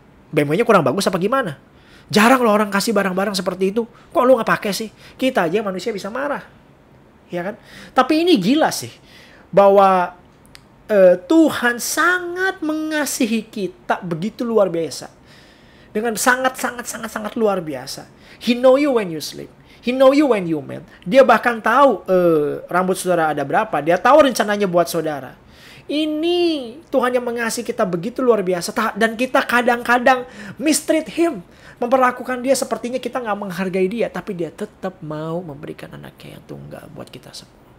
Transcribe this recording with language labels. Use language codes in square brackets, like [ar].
[id] BMW-nya kurang bagus apa gimana? Jarang loh orang kasih barang-barang seperti itu, kok lu nggak pakai sih? Kita aja manusia bisa marah, ya kan? Tapi ini gila sih, bahwa Tuhan sangat mengasihi kita begitu luar biasa, dengan sangat luar biasa. [en] He know you when you sleep, He know you when you mad. [id] Dia bahkan tahu rambut saudara ada berapa, dia tahu rencananya buat saudara. Ini Tuhan yang mengasihi kita begitu luar biasa, dan kita kadang-kadang [en] mistreat Him, [id] memperlakukan dia sepertinya kita nggak menghargai dia, tapi dia tetap mau memberikan anaknya yang tunggal buat kita semua.